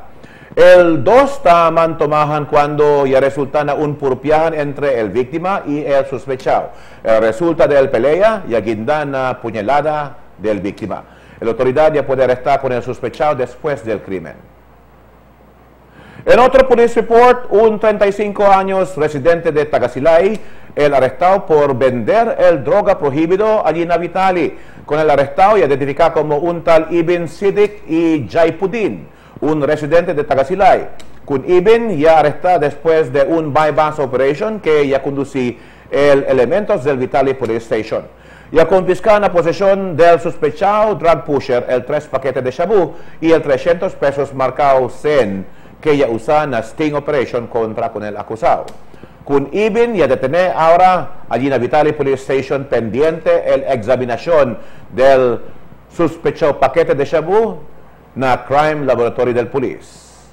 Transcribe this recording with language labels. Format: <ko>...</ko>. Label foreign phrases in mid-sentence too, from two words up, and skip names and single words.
<cbk>El dos taman tomahan cuando ya resulta na un purpiahan entre el víctima y el sospechado. Resulta del pelea y guinda na puñalada del víctima. La autoridad ya puede arrestar con el sospechado después del crimen. En otro</cbk> <en>police report,</en> <cbk>un 35 años residente de Tagasilay, el arrestado por vender el droga prohibido allí en Navitali. Con el arrestado y identificado como un tal Ibn Siddiq y Jaipuddin, un residente de Tagasilay. Con Ibn ya arrestado después de un</cbk> <en>bypass operation</en> <cbk>que ya conducía el elementos del Vitali Police Station. Ya confiscaron la posesión del sospechado</cbk> <en>drug pusher</en> <cbk>el 3 paquetes de shabu y el 300 pesos marcado Zen que ya usa en la</cbk> <en>sting operation</en> <cbk>contra con el acusado. Con Ibn ya detener ahora allí en la Vitali Police Station pendiente el examinación del sospechado paquete de shabu na Crime Laboratory del Police.</cbk>